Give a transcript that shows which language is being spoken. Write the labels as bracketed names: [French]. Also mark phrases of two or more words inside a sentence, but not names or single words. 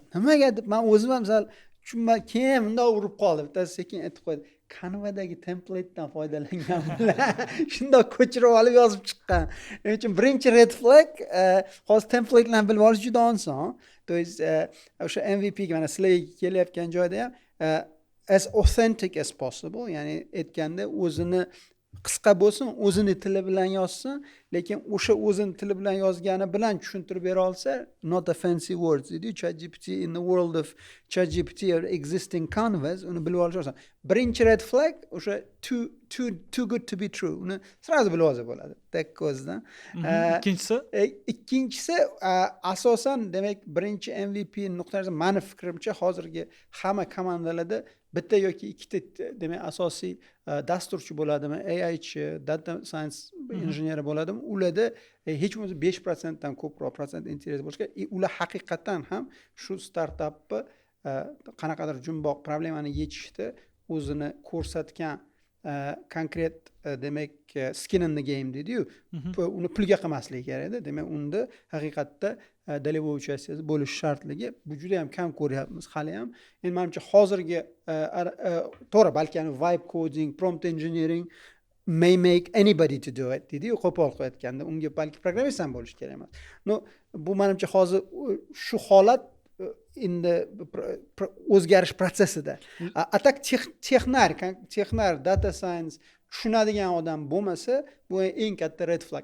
[Uzbek] Nimaga deb men o'zim ham sal tushunmay, keyin bundoq urib qoldim. Bittasi sekin aytib qo'ydi. Canva'dagi template'dan foydalanganman. Shundoq ko'chirib olib yozib chiqqan. Shuning uchun birinchi [English] red flag [Uzbek] hozir template bilan bilib olish juda oson. [Russian] To есть [Uzbek] o'sha MVP ga mana sizlarga kelayotgan joyda ham [English] as authentic as possible, [Uzbek] ya'ni aytganda o'zini qisqa bo'lsin, o'zini tili bilan yozsin, lekin o'sha o'zini tili bilan yozgani bilan tushuntirib bera olsa, [English] not a fancy words dedi. ChatGPT in the world of ChatGPT or existing canvas, [Uzbek] uni bilib olish oson. Birinchi [English] red flag [Uzbek] o'sha [English] too good to be true. [Uzbek] Uni sразу bilib olsa bo'ladi. Tek ko'zdan. Ikkinchisi asosan demak birinchi MVP nuqtasi meni fikrimcha hozirgi hamma komandalarda bitta yoki ikkita demak asosiy dasturchi bo'ladimi, AI chi, data science injeneri bo'ladimi, ularda hech bo'lmasa 5% dan ko'proq prosent interes bo'lishi kerak. Ular haqiqatan ham shu startapni qanaqadir jumboq problemani yechishda o'zini ko'rsatgan konkret demak [English] skin in the game [Uzbek] deydi-yu, uni pulga qilmasligi kerak-da. Demak unda haqiqatda [Russian] dolevой участие [Uzbek] bo'lish shartligi bu juda ham kam ko'ryapmiz hali ham. Menimcha hozirgi to'g'ri, balki [English] vibe coding, prompt engineering may make anybody to do it [Uzbek] deydi-yu, qo'pol qo'yayotganda unga balki programmist ham bo'lish kerak emas. Bu menimcha hozir shu holat endi o'zgarish prosesida. Atak texnar, data science tushunadigan odam bo'lmasa, bu eng katta [English] red flag.